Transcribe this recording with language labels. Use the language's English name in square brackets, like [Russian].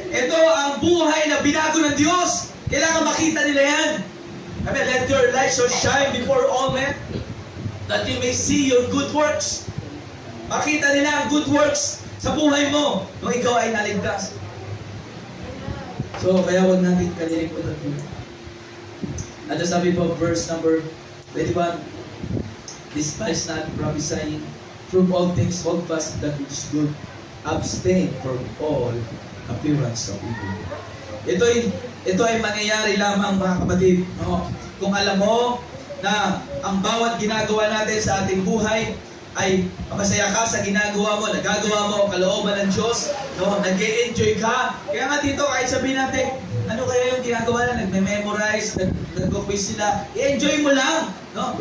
[Filipino] Ito ang buhay na binago ng Diyos. Kailangan makita nila yan. [English] Sabi, let your light so shine before all men that you may see your good works. [Filipino] Makita nila ang good works sa buhay mo nung ikaw ay naligtas. So, kaya huwag natin kalilimutan ito. At sabi po, [English] verse number 21, despise not prophesying, prove all things, hold fast that which is good, abstain from all appearance of evil. [Filipino] Ito ay mangyayari lamang, mga kapatid. No? Kung alam mo na ang bawat ginagawa natin sa ating buhay ay masaya ka sa ginagawa mo, nagagawa mo ang kalooban ng Diyos, no? Nag-e-enjoy ka. Kaya nga dito, kahit sabihin natin, ano kaya yung ginagawa na, nagme-memorize, nag-quiz sila, i-enjoy mo lang. No?